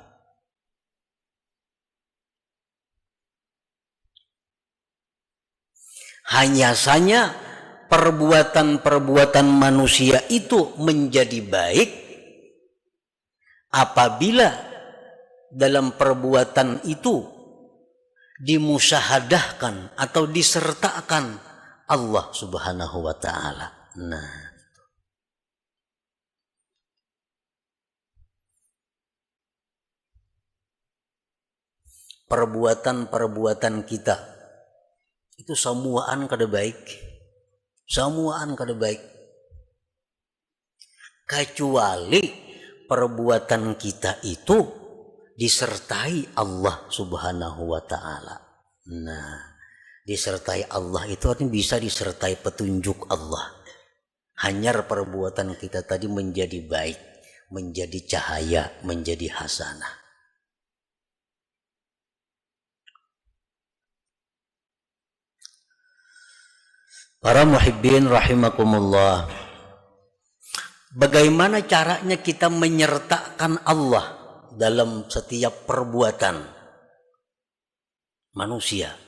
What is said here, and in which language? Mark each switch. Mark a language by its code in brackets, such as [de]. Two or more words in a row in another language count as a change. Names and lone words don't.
[id] Hanya saja perbuatan-perbuatan manusia itu menjadi baik apabila dalam perbuatan itu dimusyahadahkan atau disertakan Allah [ar] سبحانه وتعالى. [bjn] Nah, perbuatan-perbuatan kita itu semuaan kada baik, semuaan kada baik, kecuali perbuatan kita itu disertai Allah [ar] سبحانه وتعالى. [id] Nah, disertai Allah itu artinya bisa disertai petunjuk Allah. Hanyar perbuatan kita tadi menjadi baik, menjadi cahaya, menjadi hasanah. Para [ar] محبين رحمكم الله, [id] bagaimana caranya kita menyertakan Allah dalam setiap perbuatan manusia?